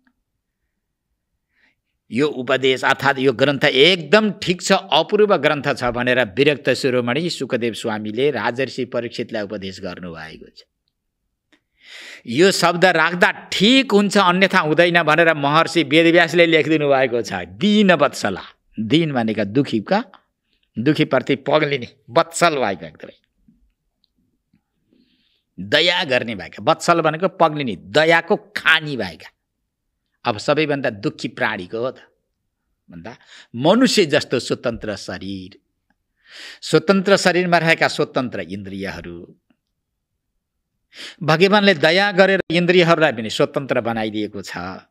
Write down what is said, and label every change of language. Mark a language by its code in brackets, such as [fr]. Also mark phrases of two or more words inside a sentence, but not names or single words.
[ne] यो उपदेश अर्थात् यो ग्रन्थ एकदम ठिक छ, अपूर्व ग्रन्थ छ भनेर विरक्त शिरोमणि सुखदेव स्वामीले राजर्षि परीक्षितलाई उपदेश गर्नुभएको छ। यो शब्द राख्दा ठिक हुन्छ अन्यथा हुँदैन भनेर महर्षि वेदव्यासले लेखिदिनु भएको छ। दीन वत्सला, दीन भनेका दुखीप्रति पग्लिने, वत्सल भएको एकदमै दया गर्ने भएका। वत्सल भनेको पग्लिने, दयाको खानी भएका। अब सबैभन्दा दुखी प्राणीको हो त भन्दा मनुष्य जस्तो स्वतन्त्र शरीर, स्वतन्त्र शरीरमा रहेका स्वतन्त्र इन्द्रियहरू, भगवानले दया गरेर इन्द्रियहरूलाई पनि स्वतन्त्र बनाइदिएको छ।